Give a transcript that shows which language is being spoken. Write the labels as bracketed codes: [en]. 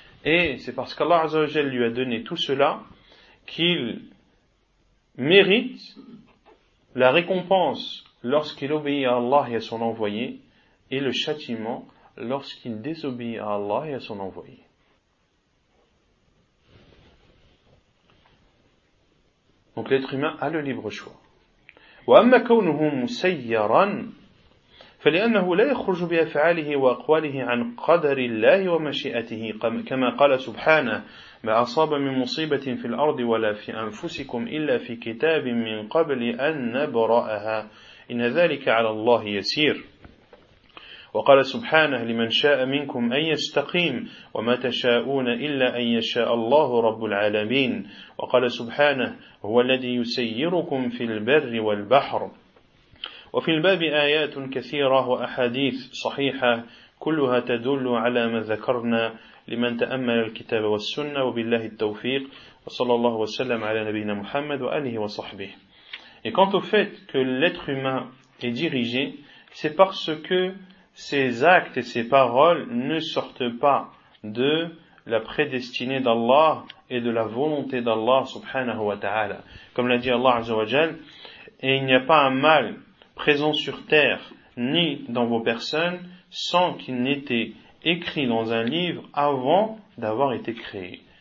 [fr] Et c'est parce qu'Allah Azzawajal lui a donné tout cela qu'il mérite la récompense lorsqu'il obéit à Allah et à son envoyé, et le châtiment lorsqu'il désobéit à Allah et à son envoyé. Donc l'être humain a le libre choix. [ar] وَأَمَّا كَوْنُهُ مُسَيَّرًا فَلِأَنَّهُ لَا يَخْرُجُ بِأَفْعَالِهِ وَأَقْوَالِهِ عَنْ قَدَرِ اللَّهِ وَمَشِئَتِهِ كَمَا قَالَ سُبْحَانَهُ مَا أَصَابَ مِنْ مُصِيبَةٍ فِي الْأَرْضِ وَلَا فِي أَنفُسِكُمْ إِلَّا فِي كِتَابٍ مِنْ قَبْلِ أَنْ نَبْرَأَهَا إِنَّ ذَلِكَ عَلَى اللَّهِ يَسِيرٌ وقال سبحانه لمن شاء منكم أن يستقيم وما تشاءون إلا أن يشاء الله رب العالمين وقال سبحانه هو الذي يسيركم في البر والبحر وفي الباب آيات كثيرة وأحاديث صحيحة كلها تدل على ما ذكرنا لمن تأمل الكتاب والسنة وبالله التوفيق وصلى الله وسلم على نبينا محمد وآله وصحبه. [fr] Et quant au fait que l'être humain est dirigé, c'est parce que ses actes et ses paroles ne sortent pas de la prédestinée d'Allah et de la volonté d'Allah [ar] subhanahu wa ta'ala. [fr] Comme l'a dit Allah [ar] azza wa jal, [fr] et il n'y a pas un mal présent sur terre ni dans vos personnes sans qu'il n'ait été écrit dans un livre avant d'avoir été créé.